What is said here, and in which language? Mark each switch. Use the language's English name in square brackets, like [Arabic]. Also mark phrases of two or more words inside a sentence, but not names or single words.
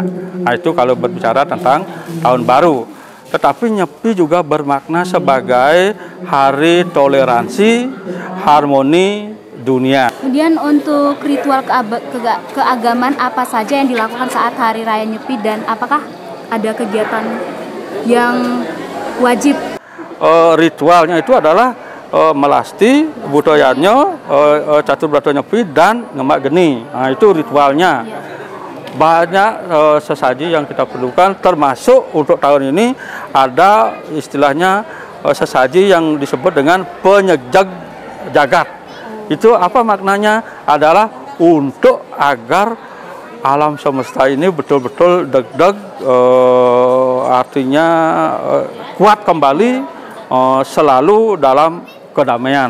[Indonesian] Nah itu kalau berbicara tentang tahun baru. Tetapi Nyepi juga bermakna sebagai hari toleransi, harmoni dunia. Kemudian untuk ritual keagamaan apa saja yang dilakukan saat Hari Raya Nyepi dan apakah ada kegiatan yang wajib? Ritualnya itu adalah melasti, budayanya, catur brato Nyepi dan ngemak geni. Nah itu ritualnya. Banyak sesaji yang kita perlukan, termasuk untuk tahun ini ada istilahnya sesaji yang disebut dengan penyejag jagat. Itu apa maknanya? Adalah untuk agar alam semesta ini betul-betul deg-deg, artinya kuat kembali, selalu dalam kedamaian.